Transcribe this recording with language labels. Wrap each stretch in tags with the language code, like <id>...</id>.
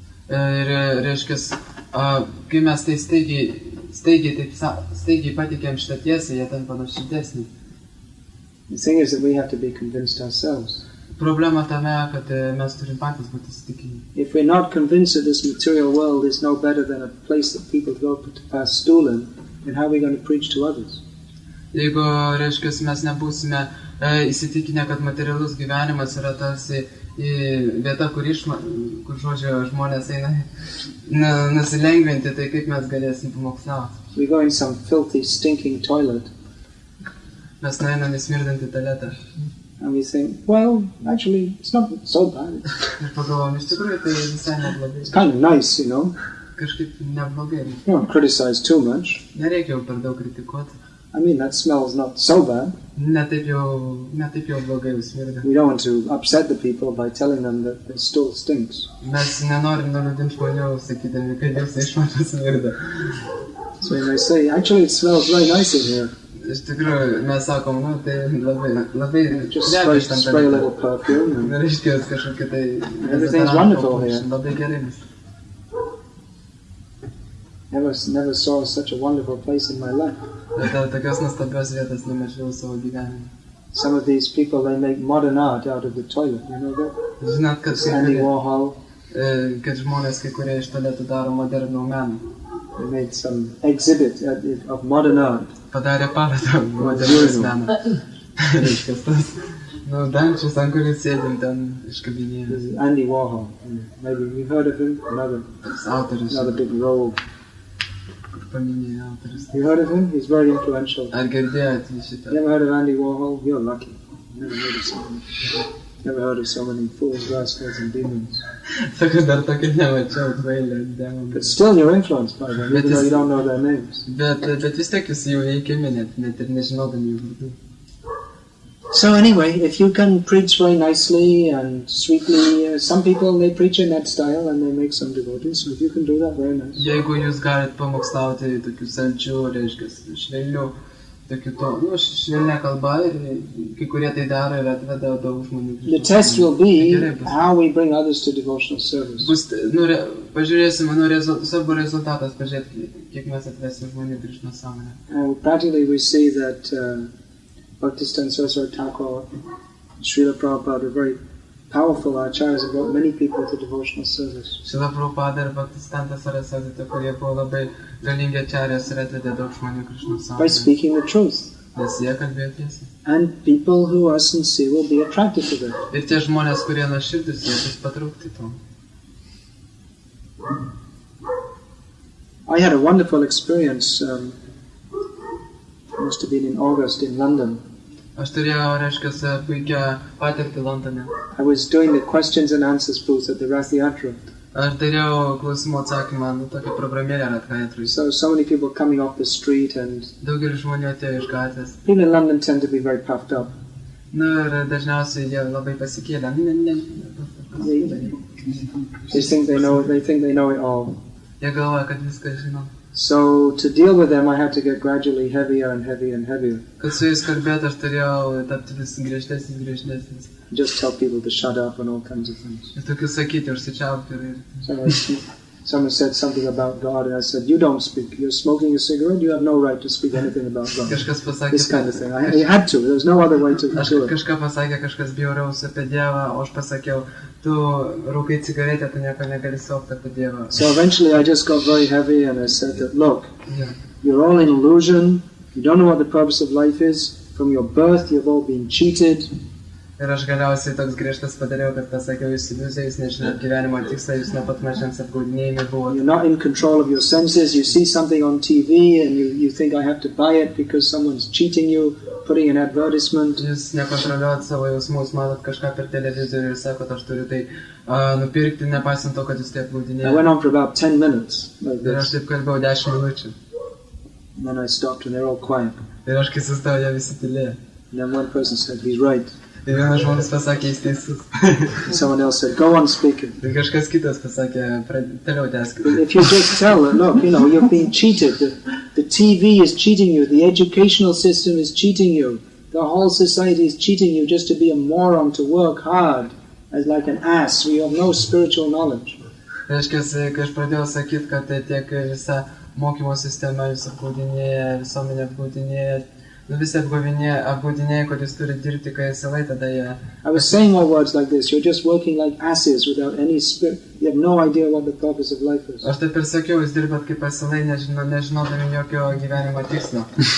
<lt>Ir reiškia, kai mes tai staigiai patikėm šitą tiesą, jie tampa nuoširdesni.</lt> <en>The thing is that we have to be convinced ourselves.</en> <lt>Problema tame, kad mes turim patys būti įsitikinę.</lt> <en>If we're not convinced that this material world is no better than a place that people go to pass stool in, then how are we going to preach to others?</en> <lt>Jeigu, reiškia, mes nebūsime įsitikinę, kad materialus gyvenimas yra tarsi vieta, kur žodžio žmonės eina nusilengvinti, tai kaip mes galėsim pamokslauti.</lt> <en>We go in some filthy, stinking toilet.</en> <lt>Mes nueinam į smirdantį tualetą.</lt> <en>And we think, well, actually, it's not so bad.</en> <lt>Ir pagalvom, iš tikrųjų, tai visai neblogai.</lt> <en>It's kind of nice, you know.</en> <lt>Kažkaip neblogai.</lt> <en>You don't criticize too much.</en> <lt>Nereikia jau per daug kritikuoti.</lt> <en>I mean, that smells not so bad.</en> <lt>Netaip jau blogai jau smirda.</lt> <en>We don't want to upset the people by telling them that the stool stinks.</en> <lt>Mes nenorim nuliūdinti žmonių, sakydami, kad jūsų išmata smirda.</lt> <en>So we may say, actually, it smells very nice in here.</en> <lt>Iš tikrųjų, mes sakom, tai labai</lt> <en>Just spray a little perfume. And</en> <lt>reiškia, kažkokia tai...</lt> <en>Everything's wonderful here.</en> <lt>Labai gerai vis.</lt> <en>Never saw such a wonderful place in my life.</en> <lt>Tokios nuostabios vietos nemačiau savo gyvenime.</lt> <en>Some of these people, they make modern art out of the toilet, you know that?</en> <lt>Žinot, kad</lt> <en>Andy Warhol.</en> <lt>Kad žmonės kai kurie iš tualetų daro modernų meną.</lt> <en>They made some exhibit of modern art.</en> <lt>Padarė parodą modernus meną. Reiškia, tas, dančius, ant kuris sėdim ten iškabinėjęs.</lt> <en>Andy Warhol. Maybe you've heard of him? Another big rogue.</en> <lt>Paminėjai autorius.</lt> <en>You heard of him? He's very influential.</en> <lt>Ar girdėjote šitą?</lt> <en>Never heard of Andy Warhol? You're lucky. Never heard of so many fools, rascals and demons.</en> <lt>Sako, dar tokio nemačiau, kvailė, demonų.</lt> <en>But still you're influenced by them, even though you don't know their names.</en> <lt>Bet vis tiek jūs jau veikiami, net ir nežinodami jų vardų.</lt> <en>So anyway, if you can preach very nicely and sweetly, some people, they preach in that style and they make some devotees, so if you can do that, very nice.</en> <lt>Jeigu jūs galit pamokslauti tokių saldžių, reiškia, švelnių, tokių švelnia kalba ir kai kurie tai daro ir atveda daug žmonių.</lt> <en>The test will be how we bring others to devotional service.</en> <lt>Pažiūrėsime, svarbu rezultatas, pažiūrėti, kiek mes atvesim žmonių Krishna sąmonę.</lt> <en>And practically we see that Bhaktisiddhanta Saraswati Thakur, Srila Prabhupada are very powerful acharyas and brought many people to devotional service.</en> <lt>Srila Prabhupada ir Bhaktisiddhanta Saraswati Thakur, kurie buvo labai galingi acharyas ir atvedė daug žmonių Krishna sąmonę.</lt> <en>By speaking the truth.</en> <lt>Nes jie kalbėjo tiesą.</lt> <en>And people who are sincere will be attracted to them.</en> <lt>Ir tie žmonės, kurie nuoširdūs, jie bus patraukti to.</lt> <en>I had a wonderful experience, must have been in August in London.</en> <lt>Aš turėjau, reiškia, puikią patirtį Londone.</lt> <en>I was doing the questions and answers booth at the Rath Yatra.</en> <lt>Aš dariau klausimų atsakymą, tokią programėlę Rath Yatrui.</lt> <en>So many people coming off the street and</en> <lt>daugelis žmonių atėjo iš gatvės.</lt> <en>People in London tend to be very puffed up.</en> <lt>Ir dažniausiai jie labai pasikėlę.</lt> <en>They think they know it all.</en> <lt>Jie galvoja, kad viską žino.</lt> <en>So to deal with them, I had to get gradually heavier and heavier and heavier.</en> <lt>Kad su jais kalbėti, aš turėjau tapti vis griežtesnis.</lt> <en>Just tell people to shut up and all kinds of things.</en> <lt>Ir tokius sakyti, užsičiaupti.</lt> <en>Someone said something about God, and I said, "You don't speak. You're smoking a cigarette. You have no right to speak anything about God." This kind of thing. I had to. There was no other way to do it.</en> <lt>Kažką pasakė, kažkas bjauraus apie Dievą, o aš pasakiau, tu rūkai cigaretę, tu nieko negali suvokti apie Dievą.</lt> <en>So eventually I just got very heavy and I said that, look, you're all in illusion. You don't know what the purpose of life is. From your birth, you've all been cheated.</en> <lt>Ir aš galiausiai toks griežtas padariau, kad pasakiau, jūs iliuzija, jūs nežinot gyvenimo tikslą, jūs nuo pat mažens apgaudinėjami buvote.</lt> <en>You're not in control of your senses. You see something on TV and you think I have to buy it because someone's cheating you, putting an advertisement.</en> <lt>Jūs nekontroliuojat savo jausmus, matot kažką per televizorių ir sakot, aš turiu tai nupirkti, nepaisant to, kad jūs tai apgaudinėjate.</lt> <en>I went on for about 10 minutes. Like</en> <lt>ir aš taip kalbėjau 10 minučių.</lt> <en>And then I stopped and they're all quiet.</en> <lt>Ir aš kai sustojau, jie visi tylėjo.</lt> <en>And then one person said, he's right.</en> <lt>Ir vienas žmogus pasakė, jis teisus.</lt> <en>Someone else said, go on speaking.</en> <lt>Ir kažkas kitas pasakė, toliau tęskite.</lt> <en>If you just tell them, look, you've been cheated. The TV is cheating you. The educational system is cheating you. The whole society is cheating you just to be a moron, to work hard as like an ass. We have no spiritual knowledge.</en> <lt>Reiškia, kai aš pradėjau sakyti, kad tiek visa mokymo sistema jūs apgaudinėja, visuomenė apgaudinėja, visi apgaudinėja, kad jūs turi dirbti, kai esi lai, tada jie...</lt> <en>I was saying all words like this. You're just working like asses without any spirit. You have no idea what the purpose of life is.</en> <lt>Aš taip ir sakiau, jūs dirbat kaip asilai, nežinodami jokio gyvenimo tikslo.</lt>